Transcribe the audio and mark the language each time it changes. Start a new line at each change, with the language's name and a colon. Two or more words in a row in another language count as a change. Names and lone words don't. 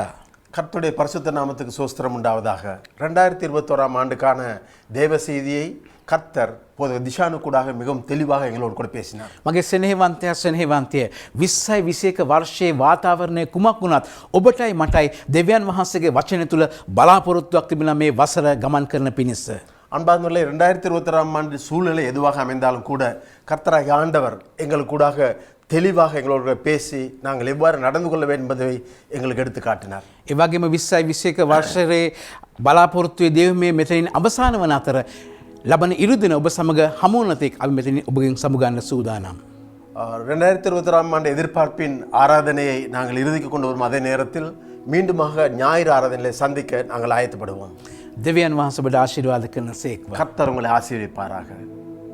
Tamil: கர்த்தருடைய பரிசுத்த நாமத்துக்கு சோஸ்திரம் உண்டாவதாக. 2021ஆம் ஆண்டுக்கான தேவ செய்தியை கர்த்தர் போத திஷானுக்கூடாக மிகவும் தெளிவாக எங்களோடு கூட பேசினார்.
Sinhala: මගේ සෙනෙහවන්තයා සෙනෙහවන්තය 20යි 21 වර්ෂයේ වාතාවරණය කුමක් වුණත් ඔබටයි මටයි දෙවියන් වහන්සේගේ වචනය තුල බලාපොරොත්තුවක් තිබෙනවා මේ වසර ගමන් කරන පිණිස.
Tamil: அன்பார்ந்தவர்களே 2021ஆம் ஆண்டு சூழ்நிலை எதுவாக அமைந்தாலும் கூட கர்த்தராகிய ஆண்டவர் எங்களுக்கூடாக தெளிவாக எங்களோடு பேசி நாங்கள் எவ்வாறு நடந்து கொள்ள வேண்டும் என்பதை எங்களுக்கு எடுத்து காட்டினார்.
Sinhala: ඒ වගේම 20යි 21 වර්ෂයේ බලාපොරොත්තුවේ දෙවියන් මෙතනින් අවසාන වන අතර ලබන ඉරුදින ඔබ සමග හමු වන තෙක් අපි මෙතනින් ඔබගෙන් සමුගන්න සූදානම්.
Tamil: 2021ஆம் ஆண்டு எதிர்பார்ப்பின் ஆராதனையை நாங்கள் இறுதிக்கு கொண்டு வரும் அதே நேரத்தில் மீண்டுமாக ஞாயிறு ஆராதனையை சந்திக்க நாங்கள் ஆயத்தப்படுவோம்.
Sinhala: දෙවියන් වහන්සේ ඔබට ආශිර්වාද කරන සේක්වා.
Tamil: கர்த்தர் உங்களை ஆசீர்வதிப்பாராக.